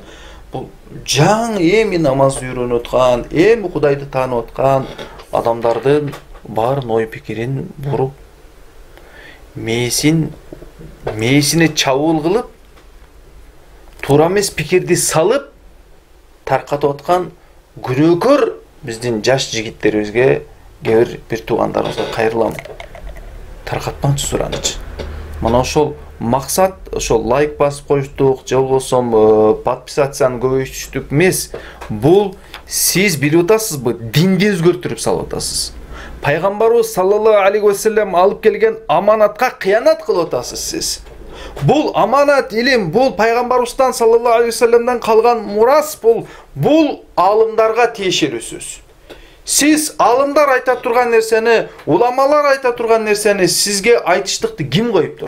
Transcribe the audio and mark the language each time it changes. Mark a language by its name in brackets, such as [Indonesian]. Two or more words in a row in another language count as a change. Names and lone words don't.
[Kyrgyz] Бул жаң эми намаз үйрөнүп аткан, эми Кудайды таанып аткан адамдардын баарын ой пикирин буруп, мээсине чабуул кылып, туура эмес пикирди салып таркатып аткан күнөөкөр биздин жаш жигиттерибизге, бир туугандарыбызга кайрылам. Таркатпаңчы суранычы. Мына ошол максат, ошол лайк басып коюштук, же болбосо подписацияны көбөйтүштүк эмес. Бул сиз билип атасызбы, динди өзгөртүрүп салып атасыз. Пайгамбарыбыз [Arabic] صلى الله عليه وسلم [Kyrgyz] алып келген аманатка кыянат кылып атасыз сиз. Бул аманат илим, бул пайгамбарыбыздан [Arabic] صلى الله عليه وسلم [Kyrgyz] калган мурас, бул алымдарга тиешелүү сөз. Сиз алымдар айта турган нерсени, уламалар айта турган нерсени сизге айтыштыкты ким коюптур?